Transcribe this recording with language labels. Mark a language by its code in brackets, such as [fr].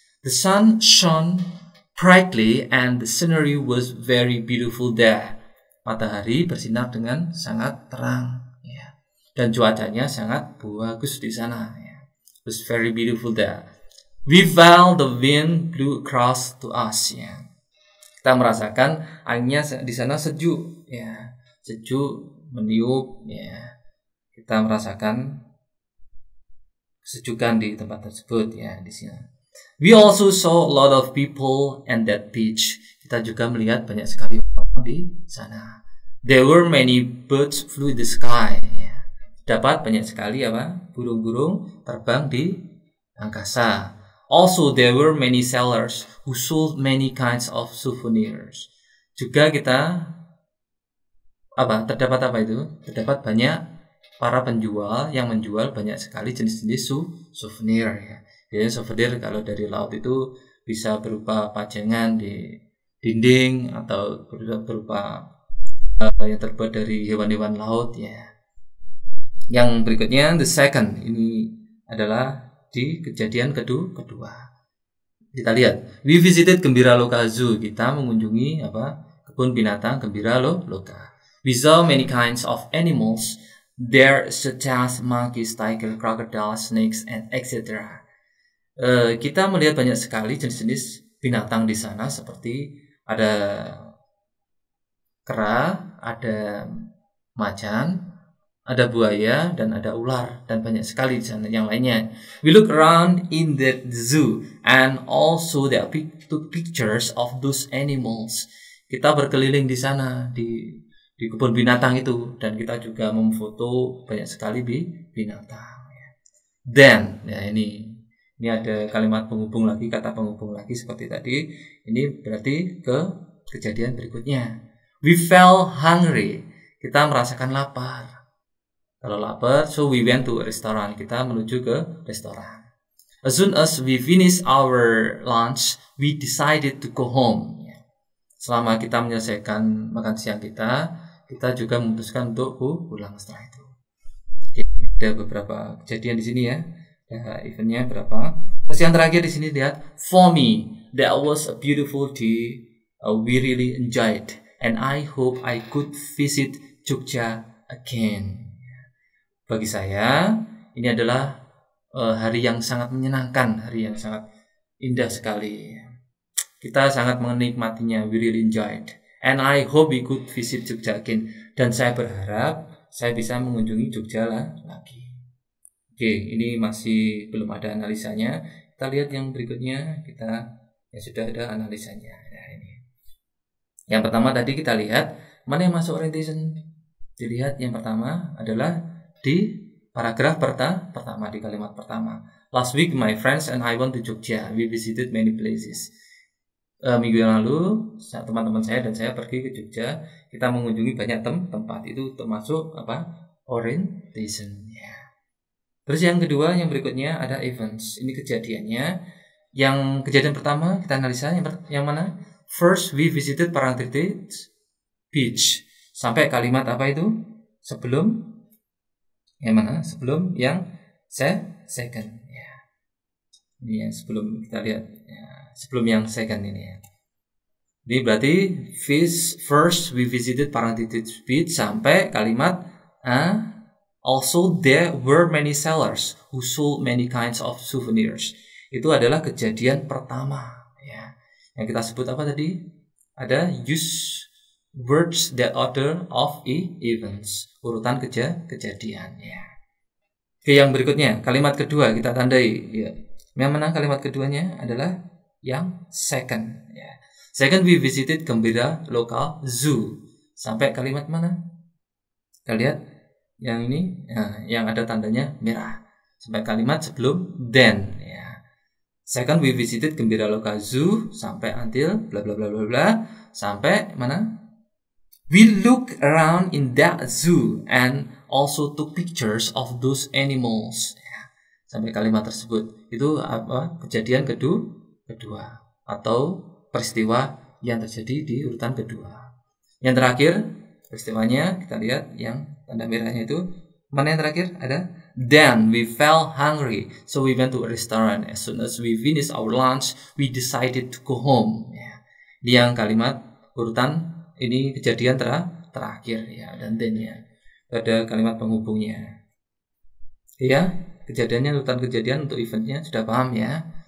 [en] The sun shone brightly and the scenery was very beautiful there. [id] Matahari bersinar dengan sangat terang, ya. Dan cuacanya sangat bagus di sana. Ya. [en] It was very beautiful there. We felt the wind blew across to us. [id] Ya. Kita merasakan anginnya di sana sejuk, ya, sejuk meniup, ya. Kita merasakan kesejukan di tempat tersebut ya di sini. [en] We also saw a lot of people at that beach. [id] Kita juga melihat banyak sekali orang di sana. [en] There were many birds flew in the sky. [id] Dapat banyak sekali apa? Burung-burung terbang di angkasa. [en] Also there were many sellers who sold many kinds of souvenirs. [id] Juga kita terdapat apa itu? Terdapat banyak para penjual yang menjual banyak sekali jenis-jenis souvenir ya. Jadi souvenir kalau dari laut itu bisa berupa pajangan di dinding atau berupa yang terbuat dari hewan-hewan laut ya. Yang berikutnya [en] the second, [id] ini adalah di kejadian kedua. Kita lihat, [en] we visited Gembira Loka Zoo. [id] Kita mengunjungi kebun binatang Gembira Loka. [en] We saw many kinds of animals there, such as monkeys, tiger, crocodile, snakes, and etc. [id] Kita melihat banyak sekali jenis-jenis binatang di sana, seperti ada kera, ada macan, ada buaya, dan ada ular, dan banyak sekali di sana yang lainnya. [en] We look around in the zoo and also there took pictures of those animals. [id] Kita berkeliling di sana di kebun binatang itu, dan kita juga memfoto banyak sekali binatang. Then, ya ini ada kalimat penghubung lagi, kata penghubung lagi seperti tadi. Ini berarti ke kejadian berikutnya. [en] We felt hungry. [id] Kita merasakan lapar. Kalau lapar, [en] so we went to a restaurant. [id] Kita menuju ke restoran. [en] As soon as we finished our lunch, we decided to go home. [id] Selama kita menyelesaikan makan siang kita juga memutuskan untuk pulang setelah itu. Oke, ada beberapa kejadian di sini ya. Ada eventnya berapa. Terus yang terakhir di sini lihat, [en] for me, that was a beautiful day. We really enjoyed, and I hope I could visit Jogja again. [id] Bagi saya, ini adalah hari yang sangat menyenangkan, hari yang sangat indah sekali. Kita sangat menikmatinya, [en] we really enjoyed. And I hope we could visit Jogja again. [id] Dan saya berharap saya bisa mengunjungi Jogja lagi. Oke, ini masih belum ada analisanya. Kita lihat yang berikutnya, sudah ada analisanya. Nah, ini. Yang pertama tadi kita lihat, mana yang masuk orientation? Dilihat yang pertama adalah di paragraf pertama, di kalimat pertama. [en] Last week my friends and I went to Jogja. We visited many places. [id] Minggu yang lalu teman-teman saya dan saya pergi ke Jogja. Kita mengunjungi banyak tempat. Itu termasuk orientation ya. Terus yang kedua, yang berikutnya ada events. Ini kejadiannya. Yang kejadian pertama kita analisa yang mana? [en] First we visited Parangtritis Beach. [id] Sampai kalimat apa itu? Sebelum yang mana? Sebelum yang second ya. Ini yang sebelum, kita lihat ya, sebelum yang second ini ya. Jadi berarti [en] first we visited Parangtritis Beach [id] sampai kalimat [en] also there were many sellers who sold many kinds of souvenirs. [id] Itu adalah kejadian pertama ya. Yang kita sebut apa tadi? [en] Ada use words that order of events, [id] urutan kejadian ya. Oke, yang berikutnya kalimat kedua kita tandai ya. Yang mana kalimat keduanya adalah yang second ya. [en] Second we visited Gembira Loka Zoo. [id] Sampai kalimat mana? Kita lihat yang ini yang ada tandanya merah. Sampai kalimat sebelum then ya. [en] Second we visited Gembira Loka Zoo [id] sampai until bla bla bla bla bla sampai mana? [en] We look around in that zoo and also took pictures of those animals. [id] Ya, sampai kalimat tersebut. Itu kejadian kedua atau peristiwa yang terjadi di urutan kedua. Yang terakhir peristiwanya kita lihat yang tanda merahnya itu. Mana yang terakhir? [en] Ada then we felt hungry, so we went to a restaurant. As soon as we finished our lunch, we decided to go home. [id] Ya. Ini yang kalimat urutan. Ini kejadian terakhir ya, dan then-nya ada kalimat penghubungnya ya. Kejadiannya, urutan kejadian untuk eventnya sudah paham ya.